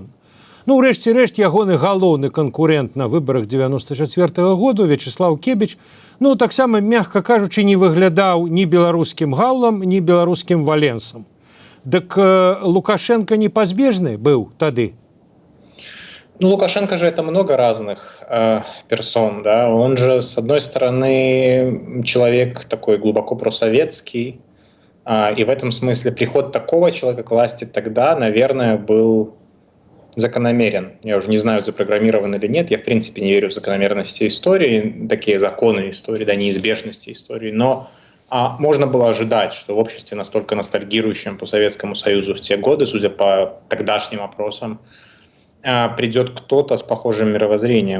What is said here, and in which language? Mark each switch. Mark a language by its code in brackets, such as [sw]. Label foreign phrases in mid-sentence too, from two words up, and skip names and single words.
[be] Ну, ўрэшце рэшт, ягоны галоўны канкурэнт на выбарах 94-го году, Вячеслав Кебіч, ну, таксама, мякка кажучы, не выглядаў ні беларускім гаўлам, ні беларускім валенсам. Дык Лукашенко непазбежны быў тады? [ru] Ну, Лукашенко же это много разных персон, да. Он же, с одной стороны, человек такой глубоко просоветский, и в этом смысле приход такого человека к власти тогда, наверное, был закономерен. Я уже не знаю, запрограммирован или нет. Я, в принципе, не верю в закономерности истории, такие законы истории, да, неизбежности истории, но можно было ожидать, что в обществе, настолько ностальгирующем по Советскому Союзу в те годы, судя по тогдашним опросам, придет кто-то с похожим мировоззрением.